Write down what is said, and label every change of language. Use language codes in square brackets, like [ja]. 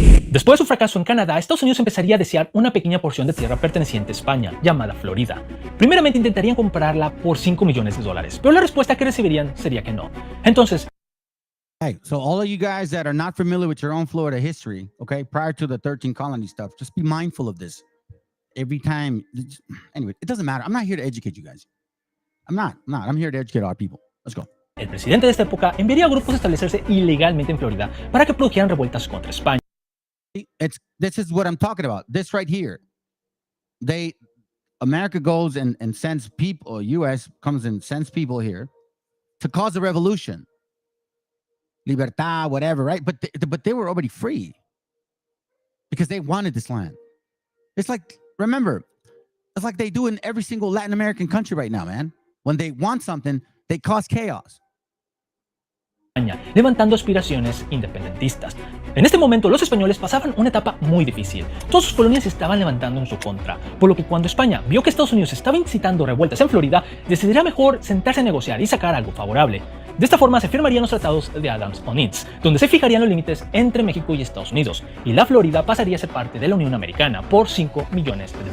[es] Después de su fracaso en Canadá, Estados Unidos empezaría a desear una pequeña porción de tierra perteneciente a España, llamada Florida. Primeramente intentarían comprarla por $5 millones, pero la respuesta que recibirían sería que no. Entonces, [en] Hey, so all of you guys that are not familiar with your own Florida history, okay, prior to the 13 colony stuff, just be mindful of this. Every time, anyway, it doesn't matter. I'm not here to educate you guys. I'm not. I'm here to educate our people. Let's go. [es] el presidente de esta época enviaría a grupos a establecerse ilegalmente en Florida para que produjeran revueltas contra España. [en] This is what I'm talking about. This right here. America goes and sends people, or U.S. comes and sends people here to cause a revolution. Libertad, whatever, right? But they were already free because they wanted this land. It's like, remember, it's like they do in every single Latin American country right now, man. When they want something, they cause chaos. [es] Levantando aspiraciones independentistas. En este momento los españoles pasaban una etapa muy difícil. Todas sus colonias se estaban levantando en su contra, por lo que cuando España vio que Estados Unidos estaba incitando revueltas en Florida, decidirá mejor sentarse a negociar y sacar algo favorable. De esta forma se firmarían los tratados de Adams-Onitz, donde se fijarían los límites entre México y Estados Unidos, y la Florida pasaría a ser parte de la Unión Americana por $5 millones.